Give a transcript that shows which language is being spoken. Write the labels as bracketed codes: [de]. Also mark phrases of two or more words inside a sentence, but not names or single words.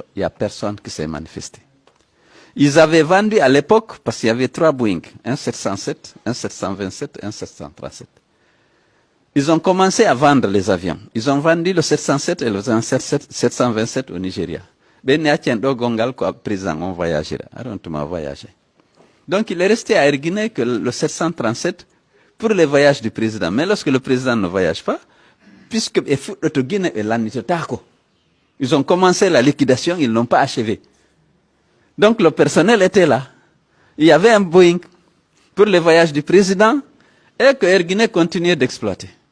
[fr] Il n'y a personne qui s'est manifesté. Ils avaient vendu à l'époque, parce qu'il y avait 3 Boeing, un 707, un 727, un 737. Ils ont commencé à vendre les avions. Ils ont vendu le 707 et le 727 au Nigeria. [ff] Ben gongal ko président on voyagera. Voyager. [fr] Donc il est resté à Erguiné que le 737 pour les voyages du président. Mais lorsque le président ne voyage pas, puisque ils ont commencé la liquidation, ils n'ont pas achevé. Donc le personnel était là. Il y avait un Boeing pour les voyages du président et que Erguiné continuait d'exploiter.